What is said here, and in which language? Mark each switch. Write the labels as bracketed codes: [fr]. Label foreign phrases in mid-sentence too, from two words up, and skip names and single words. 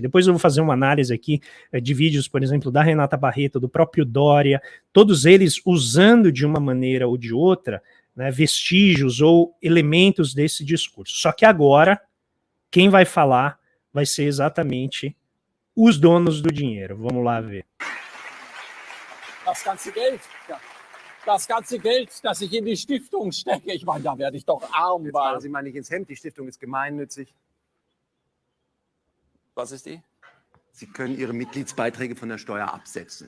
[pt] Depois eu vou fazer uma análise aqui de vídeos, por exemplo, da Renata Barreto, do próprio Dória, todos eles usando de uma maneira ou de outra, né, vestígios ou elementos desse discurso. Só que agora, quem vai falar vai ser exatamente os donos do dinheiro. Vamos lá ver. [de] Das ganze Geld, das ganze Geld, das ich in die Stiftung stecke, ich meine, da werde ich doch arm. Jetzt fallen Sie mal nicht ins Hemd, die Stiftung ist gemeinnützig. Was ist die? Sie können Ihre Mitgliedsbeiträge von der Steuer absetzen.